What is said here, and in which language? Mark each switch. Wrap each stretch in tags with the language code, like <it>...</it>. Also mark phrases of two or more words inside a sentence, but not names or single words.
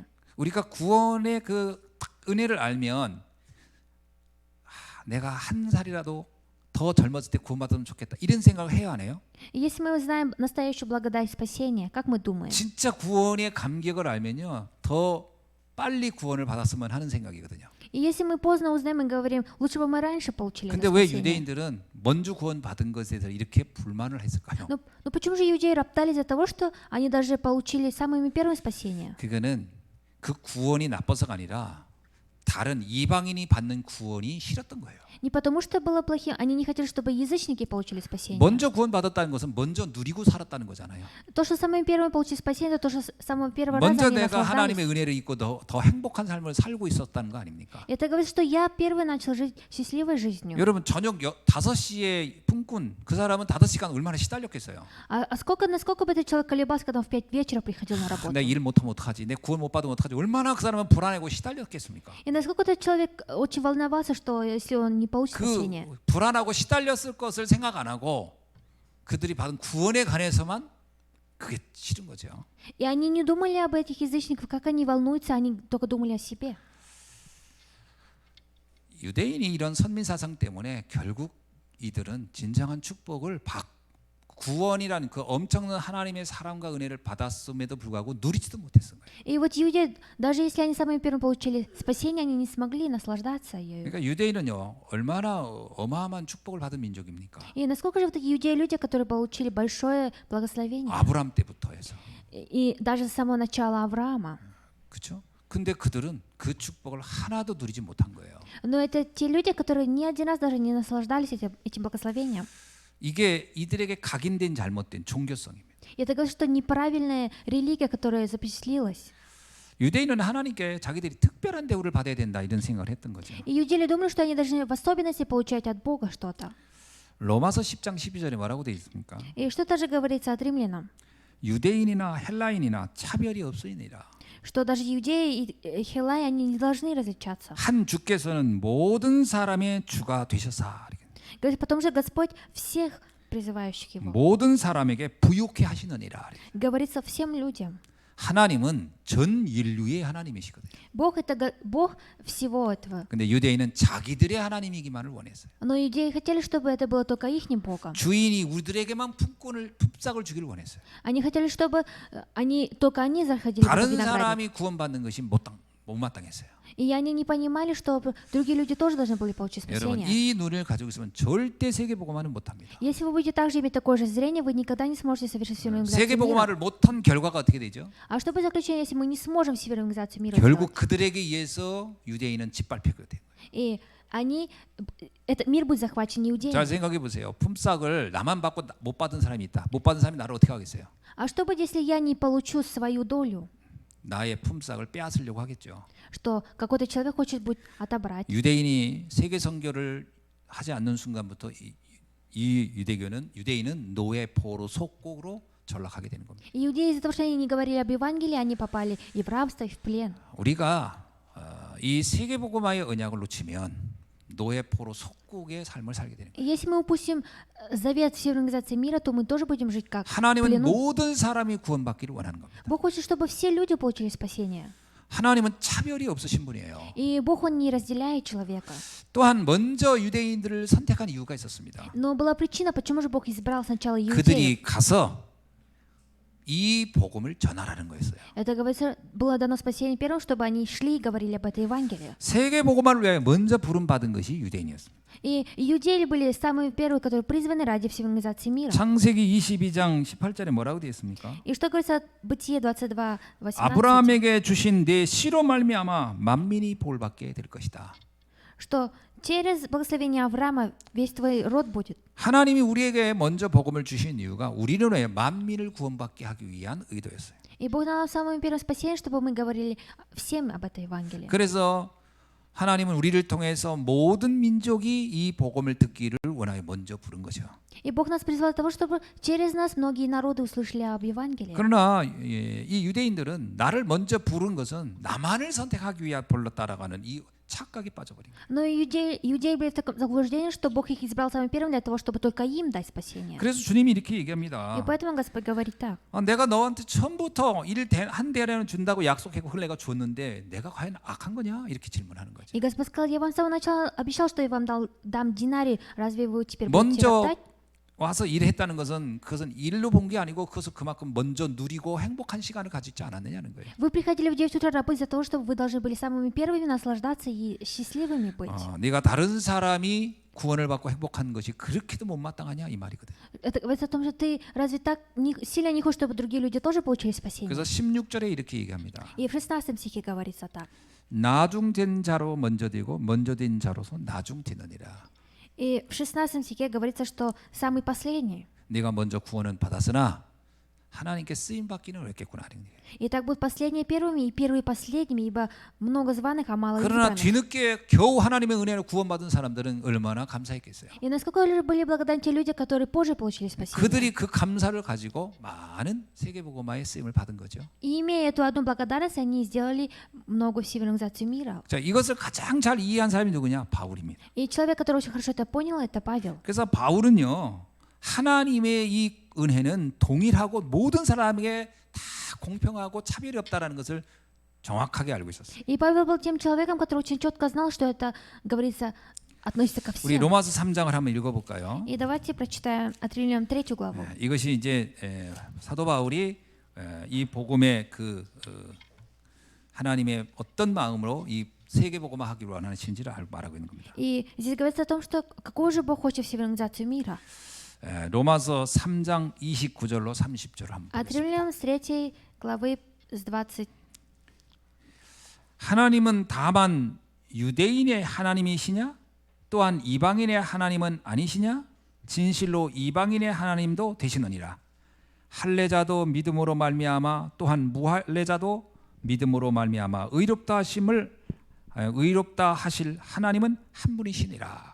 <ko>우리가 구원의 그 은혜를 알면 내가 한 살이라도 더 젊었을 때 구원받으면 좋겠다 이런 생각을 해야 하네요.</ko> <ru>И если мы знаем настоящую благодать спасения, как мы думаем?</ru> <ko>진짜 구원의 감격을 알면요 더 빨리 구원을 받았으면 하는 생각이거든요.</ko> <ru>И если мы поздно узнаем и говорим, лучше бы мы раньше получили</ru> <ko>근데</ko> <ru>это</ru> <ko>왜</ko> <ru>спасение.</ru> <ko>유대인들은 먼저 구원받은 것에 대해서 이렇게 불만을 했을까요?</ko> <ru>Но почему же иудеи роптали из-за того, что они даже получили самыми первыми спасения?</ru> <ko>그거는 그 구원이 나빠서가 아니라 다른 이방인이 받는 구원이 싫었던 거예요.</ko> <ru>Не потому что было плохим, они не хотели, чтобы язычники получили спасение.</ru> <ko>먼저 구원받았다는 것은 먼저 누리고 살았다는 거잖아요.</ko> <ru>То, что самыми первыми получили спасение, это то, что с самого первого раза</ru> <ko>먼저</ko> <ru>они</ru> <ko>내가 하나님의</ko> <ru>наслаждались.</ru> <ko>은혜를 입고 더 행복한 삶을 살고 있었다는 거 아닙니까?</ko> <ru>Это говорит, что я первый начал жить счастливой жизнью.</ru> <ko>여러분 저녁 5시에 품꾼 그 사람은 5시간 얼마나 시달렸겠어요.</ko> <ru>Насколько бы этот человек колебался, когда он в 5 вечера приходил на работу?</ru> <ko>내 일 못하면 어떡하지? 내 구원 못 받으면 어떡하지? 얼마나 그 사람은 불안하고 시달렸겠습니까?</ko> <ru>И насколько этот человек очень волновался, что если он не получит спасение.</ru> <ko>그 불안하고 시달렸을 것을 생각 안 하고 그들이 받은 구원에 관해서만 그게 싫은 거죠.</ko> <ru>И они не думали об этих язычниках, как они волнуются, они только думали о себе.</ru> <ko>유대인이 이런 선민 사상 때문에 결국 이들은 진정한 축복을 구원이라는 그 엄청난 하나님의 사랑과 은혜를 받았음에도 불구하고 누리지도 못했던 거예요.</ko> <ru>И вот иудеи, даже если они самыми первыми получили спасение, они не смогли наслаждаться ею.</ru> <ko>그러니까 유대인은요 얼마나 어마어마한 축복을 받은 민족입니까?</ko> <ru>И насколько же вот такие иудеи люди, которые получили большое благословение,</ru> <ko>아브람 때부터 해서</ko> <ru>и даже с самого начала Авраама.</ru> <ko>그렇죠? 근데 그들은 그 축복을 하나도 누리지 못한 거예요.</ko> <ru>Но это те люди, которые ни один раз даже не наслаждались этим благословением.</ru> <ko>이게 이들에게 각인된 잘못된 종교성입니다.</ko> <ru>И это говорит, что неправильная религия, которая запечатлилась.</ru> <ko>유대인은 하나님께 자기들이 특별한 대우를 받아야 된다 이런 생각을 했던 거죠.</ko> <ru>И иудеи думали, что они должны в особенности получать от Бога что-то.</ru> <ko>로마서 10장 12절에 뭐라고 되어 있습니까?</ko> <ru>И что тоже говорится от римлянам?</ru> <ko>유대인이나 헬라인이나 차별이 없으니라.</ko> <ru>Что даже иудеи и хеллаи, они не должны различаться.</ru> <ko>한 주께서는 모든 사람의 주가 되셔사.</ko> <ru>Говорит, потому что Господь всех призывающих Его.</ru> <ko>모든 사람에게 부유케 하시느니라.</ko> <ru>Говорится всем людям.</ru> <ko>하나님은 전 인류의 하나님이시거든요.</ko> <ru>Бог это Бог всего этого.</ru> <ko>근데 유대인은 자기들의 하나님이기만을 원했어요.</ko> <ru>Но иудеи хотели, чтобы это было только ихним Богом.</ru> <ko>주인이 우리들에게만 품삯을 주기를 원했어요.</ko> <ru>Они хотели, чтобы только они заходили в</ru> <ko>다른</ko> <ru>виноградник.</ru> <ko>사람이 구원받는 것이 못마땅했어요.</ko> <ru>И они не понимали, что другие люди тоже должны были получить</ru> <ko>여러분</ko> <ru>спасение.</ru> <ko>이 눈을 가지고 있으면 절대 세계복음화는 못합니다.</ko> <ru>Если вы будете также иметь такое же зрение, вы никогда не сможете совершить всю евангелизацию мира.</ru> <ko>세계복음화를 못한 결과가 어떻게 되죠?</ko> <ru>А что будет заключение, если мы не сможем всю евангелизацию мира</ru> <ko>결국</ko> <ru>сделать?</ru> <ko>그들에게 의해서 유대인은 짓밟히게 된 거예요.</ko> <ru>И этот мир будет захвачен иудеями.</ru> <ko>잘 생각해 보세요. 품삯을 나만 받고 못 받은 사람이 있다. 못 받은 사람이 나를 어떻게 하겠어요?</ko> <ru>А что будет, если я не получу свою долю?</ru> <ko>나의 품삯을 빼앗으려고 하겠죠.</ko> <ru>Что какой-то человек хочет будет отобрать.</ru> <ko>유대인이 세계 선교를 하지 않는 순간부터 이 유대인은 노예포로 속국으로 전락하게 되는 겁니다.</ko> <ru>Иудеи из-за того, что они не говорили об Евангелии, они попали и в рабство, и в плен.</ru> <ko>우리가 이 세계복음화의 언약을 놓치면 노예포로 속국의 삶을 살게 되는 거예요.</ko> <ru>И если мы упустим завет всей евангелизации мира, то мы тоже будем жить как в</ru> <ko>하나님은</ko> <ru>плену.</ru> <ko>모든 사람이 구원받기를 원하는 겁니다.</ko> <ru>Бог хочет, чтобы все люди получили спасение.</ru> <ko>하나님은 차별이 없으신 분이에요.</ko> <ru>И Бог, Он не разделяет человека.</ru> <ko>또한 먼저 유대인들을 선택한 이유가 있었습니다.</ko> <ru>Но была причина, почему же Бог избрал сначала иудеев.</ru> <ko>그들이 가서 이 복음을 전하라는 거였어요.</ko> <ru>Это, говорится, было дано спасение первым, чтобы они шли и говорили об этой Евангелии.</ru> <ko>세계 복음화를 위하여 먼저 부름 받은 것이 유대인이었습니다.</ko> <ru>И иудеи были самые первые, которые призваны ради всей евангелизации мира.</ru> <ko>창세기 22장 18절에 뭐라고 되어 있습니까?</ko> <ru>И что говорится Бытие 22:18?</ru> <ko>아브라함에게 주신 내 씨로 말미암아 만민이 복을 받게 될 것이다.</ko> <ru>Что через благословение Авраама весь твой род будет.</ru> <ko>하나님이 우리에게 먼저 복음을 주신 이유가 우리로 인해 만민을 구원받게 하기 위한 의도였어요.</ko> <ru>И Бог дал нам самое первое спасение, чтобы мы говорили всем об этой Евангелии.</ru> <ko>그래서 하나님은 우리를 통해서 모든 민족이 이 복음을 듣기를 원하여 먼저 부른 거죠.</ko> <ru>И Бог нас призвал для того, чтобы через нас многие народы услышали об Евангелии.</ru> <ko>그러나 이 유대인들은 나를 먼저 부른 것은 나만을 선택하기 위해 불렀다라고 하는 이 착각에 빠져버린 거예요.</ko> <ru>Но иудеи были в таком заблуждении, что Бог их избрал самым первым для того, чтобы только им дать спасение.</ru> <ko>그래서 주님이 이렇게</ko> <ru>И</ru> <ko>얘기합니다.</ko> <ru>поэтому Господь говорит так.</ru> <ko>내가 너한테 처음부터 한 대라는 준다고 약속했고 흘레가 줬는데 내가 과연 악한 거냐? 이렇게 질문하는 거죠.</ko> <ru>И Господь сказал, я вам с самого начала обещал, что я вам дам динарий, разве вы теперь будете</ru> <ko>먼저</ko> <ru>роптать?</ru> <ko>와서 일했다는 것은 그것은 일로 본 게 아니고 그것을 그만큼 먼저 누리고 행복한 시간을 가지지 않았느냐는 거예요.</ko> <ru>Вы приходили в 9 утра работать за того, чтобы вы должны были самыми первыми наслаждаться и счастливыми быть.</ru> <ko>네가 다른 사람이 구원을 받고 행복한 것이 그렇게도 못마땅하냐 이 말이거든.</ko> <ru>Это говорится о том, что ты разве так сильно не хочешь, чтобы другие люди тоже получили спасение?</ru> <ko>그래서 16절에 이렇게 얘기합니다.</ko> <ru>И в 16 стихе говорится так.</ru> <ko>나중된 자로 먼저 되고 먼저 된 자로서 나중되느니라.</ko> <ru>И в 16 стихе говорится, что самый последний.</ru> <ko>네가 먼저 구원은 받았으나 하나님께 쓰임 받기는 어렵겠구나.</ko> <ru>И так будут последние первыми и первые последними, ибо много званых, а мало</ru> <ko>그러나</ko> <ru>избранных.</ru> <ko>뒤늦게 겨우 하나님의 은혜로 구원받은 사람들은 얼마나 감사했겠어요.</ko> <ru>И насколько же были благодарны те люди, которые позже получили спасение.</ru> <ko>그들이 그 감사를 가지고 많은 세계복음화의 쓰임을 받은 거죠.</ko> <ru>И имея эту одну благодарность, они сделали много всей евангелизации мира.</ru> <ko>자, 이것을 가장 잘 이해한 사람이 누구냐? 바울입니다.</ko> <ru>И человек, который очень хорошо это понял, это Павел.</ru> <ko>그래서 바울은요, 하나님의 이 은혜는 동일하고 모든 사람에게 다 공평하고 차별이 없다라는 것을 정확하게 알고 있었어요.</ko> <ru>И Павел был тем человеком, который очень четко знал, что это, говорится, относится ко</ru> <ko>우리</ko> <ru>всем.</ru> <ko>로마서 3장을 한번 읽어볼까요?</ko> <ru>И давайте прочитаем от Римлян 3 главу.</ru> <ko>이것이 이제 사도 바울이 이 복음의 하나님의 어떤 마음으로 이 세계 복음화하기로 원하시는지를 말하고 있는 겁니다.</ko> <ru>И здесь говорится о том, что какой же Бог хочет всю евангелизацию мира.</ru> <ko>로마서 3장 29절로 30절 한번</ko> <ru>От</ru> <ko>보겠습니다.</ko> <ru>Римлян с 3 главы с 20.</ru> <ko>하나님은 다만 유대인의 하나님이시냐? 또한 이방인의 하나님은 아니시냐? 진실로 이방인의 하나님도 되시느니라. 할례자도 믿음으로 말미암아 또한 무할례자도 믿음으로 말미암아 의롭다 하실 하나님은 한 분이시니라.</ko>